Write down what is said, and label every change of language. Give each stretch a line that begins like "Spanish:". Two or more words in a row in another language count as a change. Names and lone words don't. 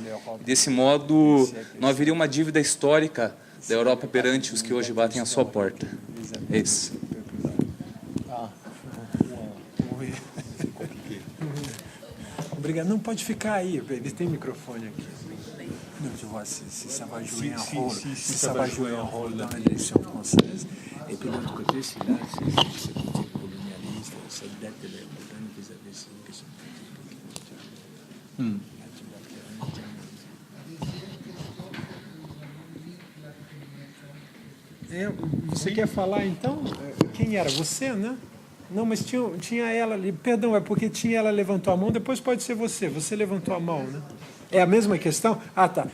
Portuguese: Desse modo, não haveria uma dívida histórica da Europa perante os que hoje batem à sua porta. É isso. Obrigado. Não pode ficar aí, ele tem microfone aqui.
French: Non, tu vois, si ça va jouer un rôle, si ça va jouer un rôle dans l'élection française. Et puis de l'autre côté, si là, c'est politique colonialiste, cette dette de l'Europe vis-à-vis de une question politique.
Portuguese: Você quer falar então? Quem era? Você, né? Não, mas tinha ela ali. Perdão, é porque ela levantou a mão, depois pode ser você. Você levantou a mão, né? É a mesma questão? Ah, tá.